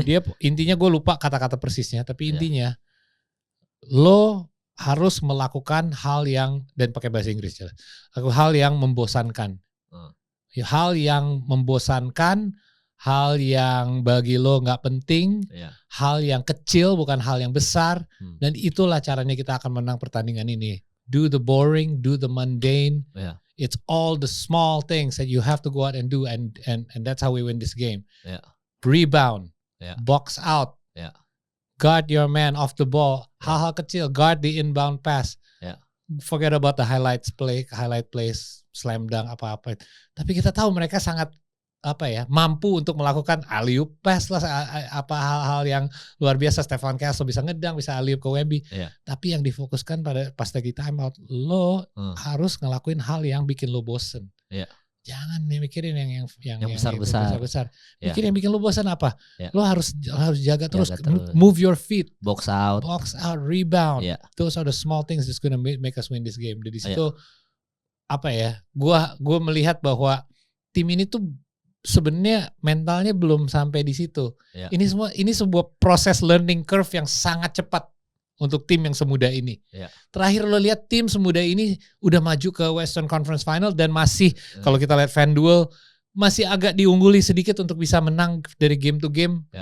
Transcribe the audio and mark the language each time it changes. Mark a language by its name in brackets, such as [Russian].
[Indonesian] Dia intinya gue lupa kata-kata persisnya, tapi intinya lo harus melakukan hal yang, dan pakai bahasa Inggris ya. Hal yang membosankan. Hal yang membosankan, hal yang bagi lo gak penting, hal yang kecil bukan hal yang besar, dan itulah caranya kita akan menang pertandingan ini. [English] Do the boring, do the mundane. It's all the small things that you have to go out and do, and that's how we win this game. Rebound, box out, guard your man off the ball. [Indonesian] Hal-hal kecil, [English] guard the inbound pass. Forget about the highlight plays, slam dunk [Indonesian] apa-apa. Tapi kita tahu mereka sangat mampu untuk melakukan alley-oop pass lah, hal-hal yang luar biasa. Stephen Castle bisa ngedang, bisa alley-oop ke Wemby. Tapi yang difokuskan pada pas lagi time out, lo harus ngelakuin hal yang bikin lo bosen. Jangan mikirin yang besar-besar. Mikirin yang bikin lo bosan apa? Lo harus jaga terus. [English] Move your feet. Box out, rebound. Those are the small things that's gonna make us win this game. [Indonesian] Dari situ Gua melihat bahwa tim ini tuh sebenarnya mentalnya belum sampai di situ. Ini sebuah proses learning curve yang sangat cepat untuk tim yang semuda ini. Terakhir lo lihat tim semuda ini udah maju ke Western Conference Final dan masih kalau kita lihat FanDuel masih agak diungguli sedikit untuk bisa menang dari [English] game to game.